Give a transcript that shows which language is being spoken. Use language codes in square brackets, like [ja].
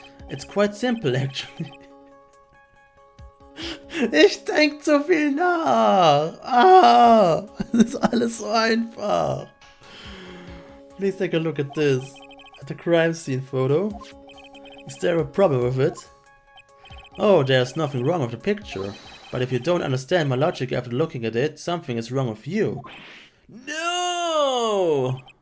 [en] It's quite simple, actually. [de] Ich denke zu viel nach. Ah, das ist alles so einfach. [en] Please take a look at this. At the crime scene photo. Is there a problem with it? Oh, there's nothing wrong with the picture. But if you don't understand my logic after looking at it, something is wrong with you. No!